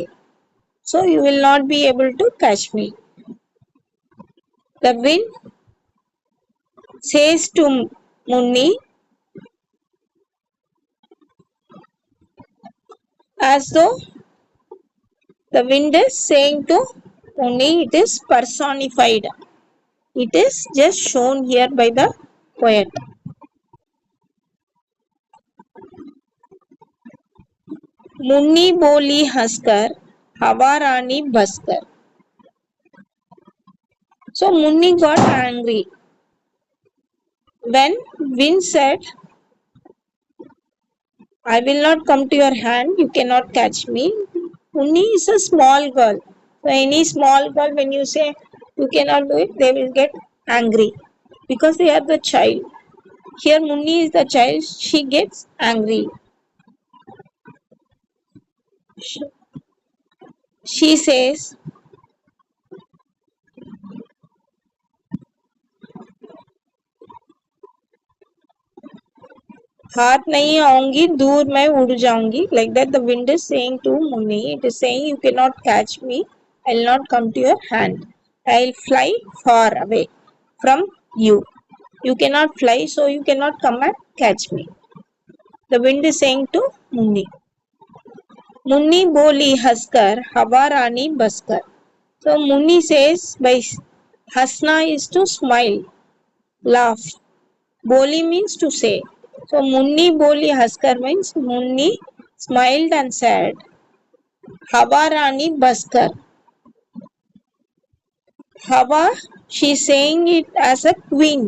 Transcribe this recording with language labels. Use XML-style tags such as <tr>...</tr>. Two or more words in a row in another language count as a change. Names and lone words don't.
<en>So you will not be able to catch me. The wind says to Munni as though the wind is saying to Munni, it is personified. It is just shown here by the poet.</en> <hi>मुन्नी बोली हंसकर, हवा रानी बसकर.</hi> <en>So Munni got angry when wind said, I will not come to your hand, you cannot catch me. Munni is a small girl. So any small girl, when you say you cannot do it, they will get angry because they are the child. Here Munni is the child, she gets angry. She says,</en> <hi>हाथ नहीं आऊंगी दूर मैं उड़ जाऊंगी.</hi> <en>Like that the wind is saying to Munni, it is saying you cannot catch me, I'll not come to your hand, I'll fly far away from you. You cannot fly, so you cannot come and catch me. The wind is saying to Munni.</en> <hi>मुन्नी बोली हंसकर हवा रानी बसकर.</hi> <en>So Munni says by hasna is to smile, laugh. Boli means to say. So</en> <hi>मुन्नी बोली हंसकर</hi> <en>means Munni smiled and said.</en> <hi>हवा रानी बसकर.</hi> <en>Hawa, she is saying it as a queen.</en>